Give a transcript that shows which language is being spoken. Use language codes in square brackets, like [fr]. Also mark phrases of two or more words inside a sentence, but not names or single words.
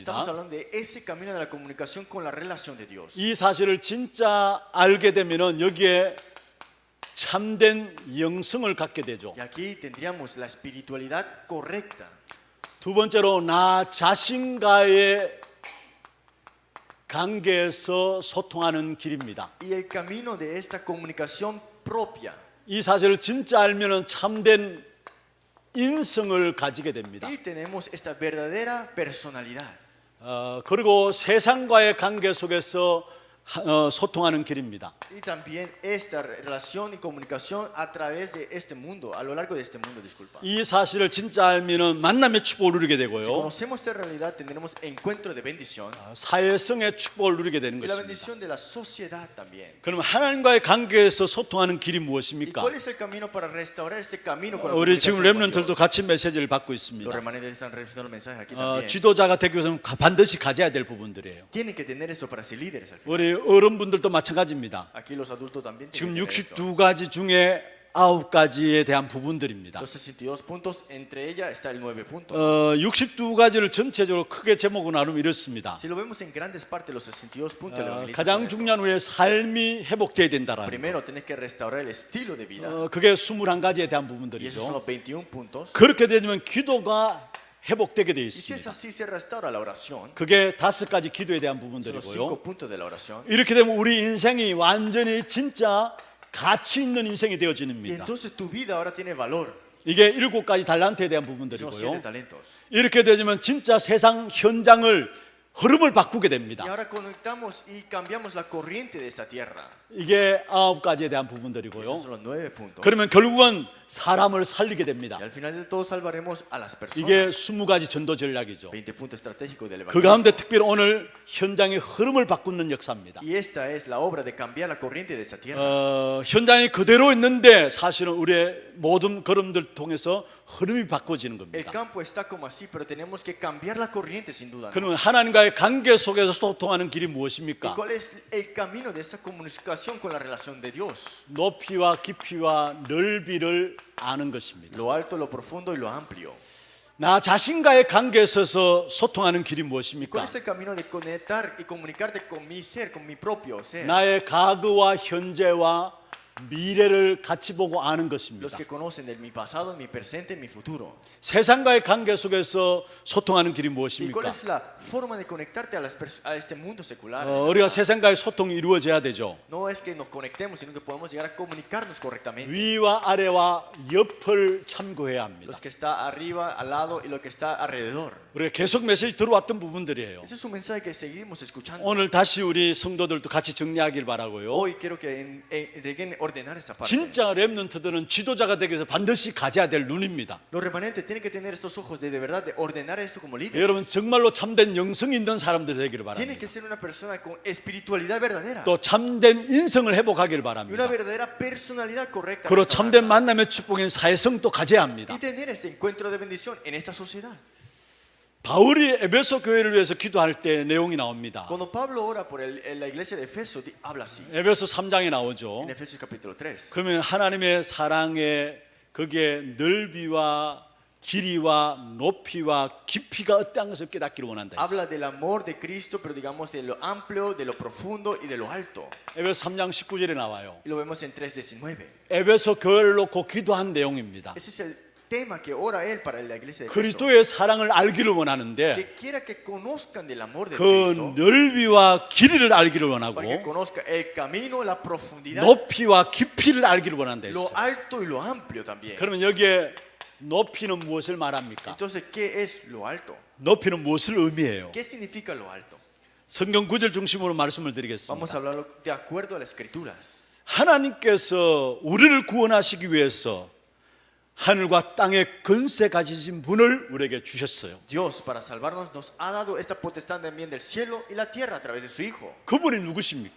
[es] Estamos hablando de ese camino de la comunicación con la relación de Dios. [ko] 이 사실을 진짜 알게 되면은 여기에 참된 영성을 갖게 되죠. [es] Y aquí tendríamos la espiritualidad correcta. [ko] 두 번째로 나 자신과의 관계에서 소통하는 길입니다. [es] Y el camino de esta comunicación propia. [ko] 이 사실을 진짜 알면은 참된 인성을 가지게 됩니다. [es] Y tenemos esta verdadera personalidad. [ko] 그리고 세상과의 관계 속에서 소통하는 길입니다. [es] Y también esta relación y comunicación a través de este mundo, a lo largo de este mundo, disculpa. [ko] 이 사실을 진짜 알면은 만남의 축복을 누리게 [es] Si [ko] 되고요. [es] conocemos esta realidad, tendremos encuentro de bendición [ko] 사회성의 축복을 누리게 되는 [es] y la [ko] 것입니다. [es] bendición de la sociedad también. [ko] 그럼 하나님과의 관계에서 소통하는 길이 [es] ¿Y [ko] 무엇입니까? [es] cuál es el camino para restaurar este camino con la [ko] 우리 지금 [es] comunicación con [ko] 렘넌트들도 [es] Dios? [ko] 같이 메시지를 받고 [es] Los [ko] 있습니다. [es] remanentes están recibiendo el mensaje aquí también. [ko] 지도자가 되기 위해서는 반드시 가져야 될 부분들이에요. [es] Tienen que tener eso para ser líderes al final. [ko] 우리 어른분들도 마찬가지입니다. [es] Aquí los adultos también [ko] 지금 [es] tienen que tener esto. [ko] 62가지 중에 9가지에 대한 부분들입니다. [es] Los 62 puntos, entre ellas está el 9 puntos. [ko] 62가지를 전체적으로 크게 제목을 나누면 이렇습니다. [es] Si lo vemos en grandes partes, los 62 puntos del evangelista [ko] 가장 [es] son esto. [ko] 중요한 후에 삶이 회복돼야 된다라는 거. [es] Primero, tenés que restaurar el estilo de vida. [ko] 그게 21가지에 대한 [es] Y esos son [ko] 부분들이죠. [es] los 21 puntos. [ko] 그렇게 되면 기도가 회복되게 되어 [es] Y si es [ko] 있습니다. [es] así, se restaura la oración. [ko] 그게 5가지 기도에 대한 [es] Son los 5 [ko] 부분들이고요. [es] puntos de la oración. [ko] 이렇게 되면 우리 인생이 완전히 진짜 가치 있는 인생이 [es] Y [ko] 되어집니다. [es] entonces tu vida ahora tiene valor. [ko] 이게 7가지 달란트에 대한 [es] Son los 7 [ko] 부분들이고요. [es] talentos. [ko] 이렇게 되면 진짜 세상 현장을 흐름을 바꾸게 [es] Y [ko] 됩니다. [es] ahora conectamos y cambiamos la corriente de esta tierra. [ko] 이게 9가지에 대한 [es] Esos [ko] 부분들이고요. [es] son los 9 puntos. [ko] 그러면 결국은 사람을 살리게 됩니다. [es] Y al final de todo salvaremos a las [ko] 이게 [es] personas. [ko] 20가지 전도 전략이죠. [es] 20 puntos estratégicos del [ko] 그 [es] evangelio. [ko] 가운데 특별히 오늘 현장의 흐름을 바꾸는 역사입니다. [es] Y esta es la obra de cambiar la corriente de esta tierra. [ko] 현장이 그대로 있는데 사실은 우리의 모든 걸음들 통해서 흐름이 바꿔지는 [es] El [ko] 겁니다. [es] campo está como así, pero tenemos que cambiar la corriente sin duda. ¿No? [ko] 그러면 하나님과의 관계 속에서 소통하는 길이 [es] ¿Y [ko] 무엇입니까? [es] cuál es el camino de esta comunicación con la relación de Dios? [ko] 높이와 깊이와 넓이를 아는 것입니다. [es] Lo alto, lo profundo y lo amplio. [ko] 나 자신과의 관계에 있어서 소통하는 길이 [es] ¿Cuál [ko] 무엇입니까? [es] es el camino de conectar y comunicarte con mi ser, con mi propio ser? [ko] 나의 과거와 현재와 미래를 같이 보고 아는 [es] Los [ko] 것입니다. [es] que conocen de mi pasado, mi presente y mi futuro. [ko] 세상과의 관계 속에서 소통하는 길이 [es] ¿Y cuál [ko] 무엇입니까? [es] es la forma de conectarte a este mundo secular? [ko] 우리가 세상과의 소통이 이루어져야 되죠. [es] No es que nos conectemos, sino que podemos llegar a comunicarnos correctamente. [ko] 위와 아래와 옆을 참고해야 합니다. [es] Los que está arriba, al lado y lo que está alrededor. [ko] 우리가 계속 메시지 들어왔던 부분들이에요. [es] Ese es un mensaje que seguimos escuchando. [ko] 오늘 다시 우리 성도들도 같이 정리하길 바라고요. [es] Hoy quiero que entreguen ordenar esta parte. [ko] 진짜 렘넌트들은 지도자가 되기 위해서 반드시 가져야 될 눈입니다. [es] Los remanentes tienen que tener estos ojos de verdad de ordenar esto como líder. [ko] 여러분 정말로 참된 영성이 있는 사람들 되기를 [es] Tiene [ko] 바랍니다. [es] que ser una persona con espiritualidad verdadera [ko] 또 참된 인성을 회복하길 [es] y una [ko] 바랍니다. [es] verdadera personalidad correcta. [ko] 그리고 참된 [es] restaurada. [ko] 만남의 축복인 사회성도 가져야 합니다. [es] Y tener este encuentro de bendición en esta sociedad. [ko] 바울이 에베소 교회를 위해서 기도할 때 내용이 나옵니다. [es] Cuando Pablo ora por la iglesia de Efeso, habla así. [ko] 에베소 3장에 나오죠. [es] En Efesios capítulo 3. [ko] 그러면 하나님의 사랑에 그게 넓이와 길이와 높이와 깊이가 어떠한 것을 깨닫기를 원한다 했어요. [es] Habla del amor de Cristo, pero digamos de lo amplio, de lo profundo y de lo alto. [ko] 에베소 3장 19절에 나와요. [es] Y lo vemos en 3:19. [ko] 에베소 교회를 놓고 기도한 내용입니다. [es] Ese es el tema que ora él para la iglesia de Efeso. [ko] 그리스도의 사랑을 알기를 원하는데 [es] Que quiera que conozcan del amor de [ko] 그 [es] Cristo, [ko] 넓이와 길이를 알기를 원하고 [es] para que conozca el camino, la profundidad, [ko] 높이와 깊이를 알기를 원한다 [es] lo [ko] 했어요. [es] alto y lo amplio también. [ko] 그러면 여기에 높이는 무엇을 말합니까? [es] Entonces, ¿qué es lo alto? [ko] 높이는 무엇을 의미해요? [es] ¿Qué significa lo alto? [ko] 성경 구절 중심으로 말씀을 [es] Vamos a [ko] 드리겠습니다. [es] hablarlo de acuerdo a las escrituras. [ko] 하나님께서 우리를 구원하시기 위해서 하늘과 땅의 권세 가지신 분을 우리에게 주셨어요. [es] Dios, para salvarnos, nos ha dado esta potestad también del cielo y la tierra a través de su Hijo. [ko] 그분이 누구십니까?